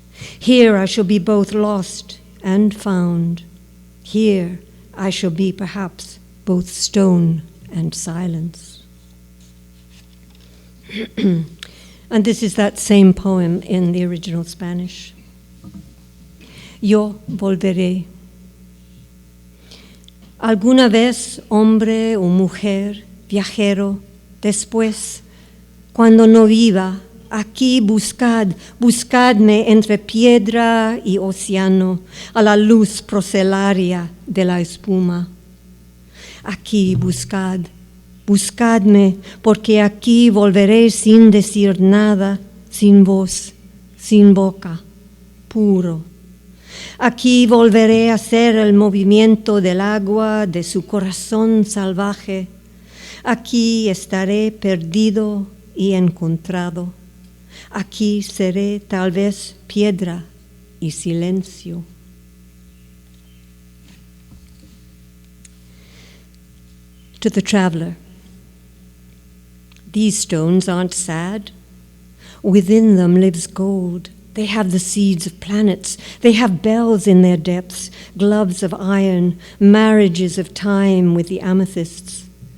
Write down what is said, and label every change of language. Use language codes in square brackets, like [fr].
[en] Here I shall be both lost and found. Here I shall be perhaps both stone and silence. And this is that same poem in the original Spanish. [es] Yo volveré. Alguna vez, hombre o mujer, viajero, después, cuando no viva, aquí buscadme entre piedra y océano, a la luz procelaria de la espuma. Aquí buscadme, porque aquí volveré sin decir nada, sin voz, sin boca, puro. Aquí volveré a hacer el movimiento del agua de su corazón salvaje. Aquí estaré perdido y encontrado. Aquí seré tal vez piedra y silencio. [en] To the traveler, these stones aren't sad. Within them lives gold. They have the seeds of planets. They have bells in their depths, gloves of iron, marriages of time with the amethysts.